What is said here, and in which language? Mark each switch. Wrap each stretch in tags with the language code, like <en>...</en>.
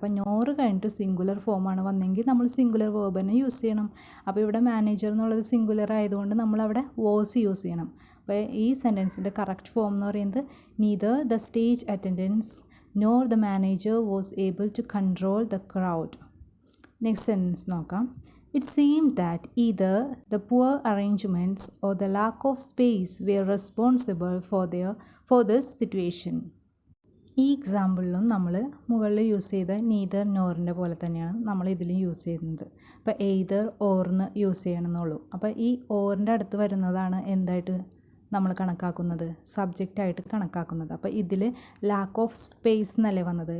<ml>അപ്പോൾ നോറ് കഴിഞ്ഞിട്ട് സിംഗുലർ ഫോമാണ് വന്നെങ്കിൽ നമ്മൾ സിംഗുലർ വേർബ് തന്നെ യൂസ് ചെയ്യണം. അപ്പോൾ ഇവിടെ മാനേജർ എന്നുള്ളത് സിംഗുലർ ആയതുകൊണ്ട് നമ്മളവിടെ വാസ് യൂസ് ചെയ്യണം. അപ്പോൾ ഈ സെൻറ്റൻസിൻ്റെ കറക്റ്റ് ഫോം എന്ന് പറയുന്നത്</ml> <en>Neither the stage attendance nor the manager was able to control the crowd.</en> <ml>Next sentence നോക്കാം.</ml> <en>It seemed that either the poor arrangements or the lack of space were responsible for this situation.</en> <ml>ഈ എക്സാമ്പിളിലും നമ്മൾ മുകളിൽ use ചെയ്ത neither നോറിൻ്റെ പോലെ തന്നെയാണ് നമ്മൾ ഇതിലും use ചെയ്യുന്നത്. അപ്പോൾ എയ്തർ ഓർന്ന് യൂസ് ചെയ്യണമെന്നുള്ളൂ. അപ്പോൾ ഈ ഓറിൻ്റെ അടുത്ത് വരുന്നതാണ് എന്തായിട്ട് നമ്മൾ കണക്കാക്കുന്നത്? സബ്ജക്റ്റായിട്ട് കണക്കാക്കുന്നത്. അപ്പോൾ ഇതിൽ ലാക്ക് ഓഫ് സ്പേസ് എന്നല്ലേ വന്നത്?</ml>